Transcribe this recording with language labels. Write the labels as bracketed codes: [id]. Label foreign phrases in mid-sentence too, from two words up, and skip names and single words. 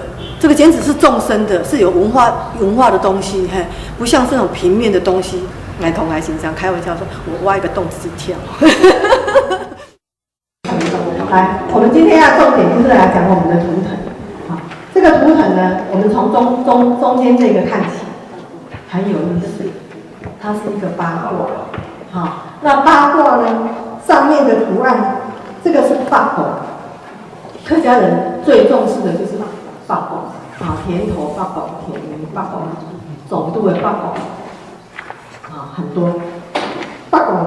[zh] 這個剪紙是眾生的，是有文化的東西，不像這種平面的東西。來同來欣賞，開玩笑說，我挖一個洞自己跳。來，我們今天要重點就是來講我們的圖騰。好，這個圖騰呢，我們從中間這個看起，很有意思。它是一個八卦。好，那八卦呢，上面的圖案， 这个是八宝，客家人最重视的就是八宝啊，田头八宝、田园八宝、总督的八宝啊，很多八宝。